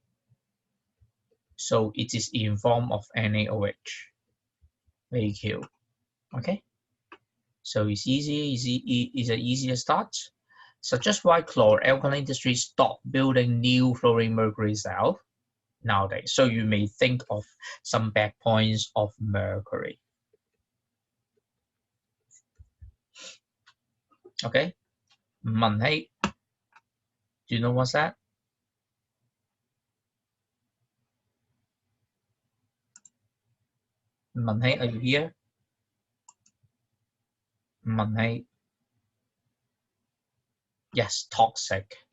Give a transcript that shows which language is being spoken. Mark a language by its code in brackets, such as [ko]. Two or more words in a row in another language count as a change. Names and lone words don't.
[en] So it is in form of NaOH, AQ. Okay, so it's it's an easier start. So just why chlor-alkali industry stop building new fluorine mercury cell nowadays. So you may think of some bad points of mercury. Okay, 文氣, do you know what's that? 文氣, are you here? 文氣. Yes, toxic.